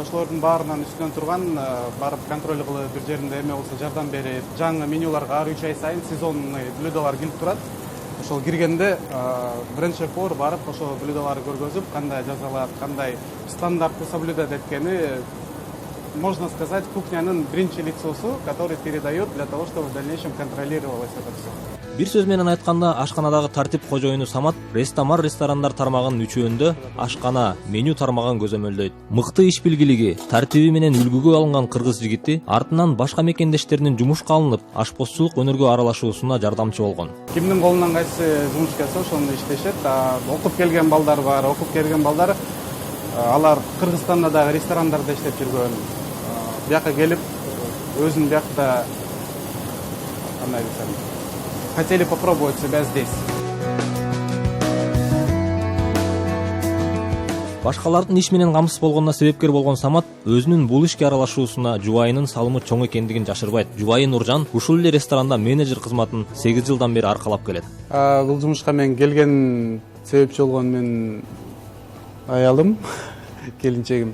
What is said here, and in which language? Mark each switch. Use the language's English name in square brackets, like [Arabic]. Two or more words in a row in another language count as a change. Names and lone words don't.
[Kyrgyz] Ошолордун баарынан үстүнөн турган, барып контроль кылып, бир жеринде эме болсо жардам берип, жаңы менюларга ар 3 ай сайын сезонный блюдолор келип турат. Ошол киргенде бренд-шеф-повар барып, ошол блюдолорду көргөзүп, кандай жазалат, кандай стандартты соблюдать эткени, [Russian] можно сказать, [Kyrgyz] кухнянын биринчи лицосу, [Russian] который передает для того, чтобы в дальнейшем контролировалось это все. [Kyrgyz] Бир сөз менен айтканда, ашканадагы тартип кожоюну Самат Рестамар ресторандар тармагынын үчөөндө ашкана, меню тармагын көзөмөлдөйт. Мыкты иш билгилиги, тартиби менен үлгүгө алынган кыргыз жигити артынан башка мекендештеринин жумушка алынып, ашпозчулук өнөргө аралашуусуна жардамчы болгон. Кимдин колунан кайсы жумуш келсе, ошону иштешет. Окуп келген балдар бар, окуп келген балдар алар Кыргызстанда дагы ресторандарда иштеп жүргөн. Бияка келип, өзүн биякта кандай десем, [Russian] хотели попробовать себя здесь. [Kyrgyz] Башкалардын иш менен камсыз болгонуна себепкер болгон Самат өзүнүн бул ишке аралашуусуна жубайынын салымы чоң экендигин жашырбайт. Жубайы Нуржан ушул эле ресторанда менеджер кызматын 8 жылдан бери аркалап келет. Бул жумушка мен келген себепчи болгон мен аялым, келинчегим.